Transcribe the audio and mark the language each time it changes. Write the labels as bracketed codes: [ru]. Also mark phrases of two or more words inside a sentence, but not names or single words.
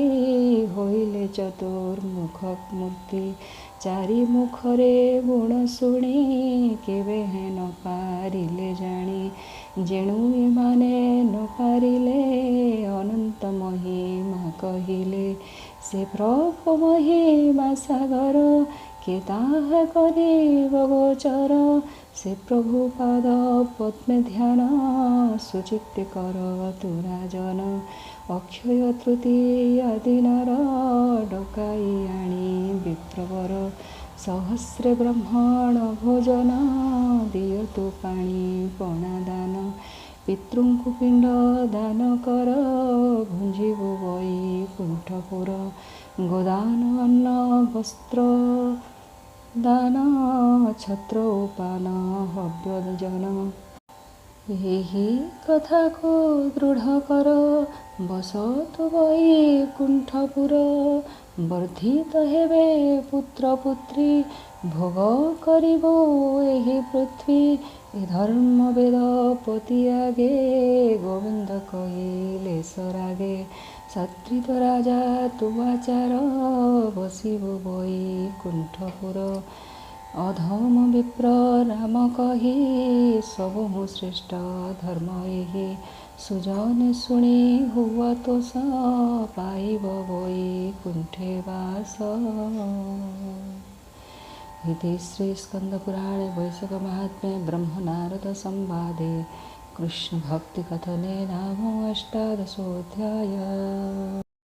[or] ହୋଇଲେ ଚତୁର୍ମୁଖ ମୂର୍ତ୍ତି ଚାରି ମୁଖରେ ଗୁଣ ଶୁଣି କେବେ ନ ପାରିଲେ ଜାଣି ଯେଣୁ ଏମାନେ ନ ପାରିଲେ ଅନନ୍ତ ମହିମା କହିଲେ ସେ ପ୍ରଭୁ ମହିମା ସାଗର କେ ତାହା କରିବ ଗୋଚର ସେ ପ୍ରଭୁ ପାଦ ପଦ୍ମେ ଧ୍ୟାନ ସୁଚିତ୍ତେ କର ତୁରାଜନ ଅକ୍ଷୟ ତୃତୀୟା ଦିନର ଡକାଇ ଆଣି ବିପ୍ରବର ସହସ୍ରେ ବ୍ରାହ୍ମଣ ଭୋଜନ ଦିଅତୁ ପାଣି ପଣା ଦାନ ପିତୃଙ୍କୁ ପିଣ୍ଡ ଦାନ କର ଭୁଞ୍ଜିବୁ ବୈକୁଣ୍ଠପୁର ଗୋଦାନ ଅନ୍ନ ବସ୍ତ୍ର ଦାନ ଛତ୍ର ଉପାନ ହବ୍ୟଜନ ଏହି କଥାକୁ ଦୃଢ଼ କର ବସତୁ ବୈକୁଣ୍ଠପୁର ବର୍ଦ୍ଧିତ ହେବେ ପୁତ୍ର ପୁତ୍ରୀ ଭୋଗ କରିବ ଏହି ପୃଥ୍ୱୀ ଏ ଧର୍ମ ବେଦ ପତି ଆଗେ ଗୋବିନ୍ଦ କହିଲେ ସରାଗେ ସତ୍ରିତ ରାଜା ତୁ ଆଚାର ବସିବୁ ବୈକୁଣ୍ଠପୁର ଅଧମ ବିପ୍ର ନାମ କହି ସବୁ ମୁଁ ଶ୍ରେଷ୍ଠ ଧର୍ମ ଏହି ସୁଜନ ଶୁଣି ହୁଅ ତୋଷ ପାଇବ ବୈକୁଣ୍ଠେ ବାସ। [sa] इति श्रीस्कन्दपुराणे वैशकमाहात्म्ये ब्रह्मनारदसंवादे कृष्णभक्तिकथने नाम अष्टादशोऽध्यायः।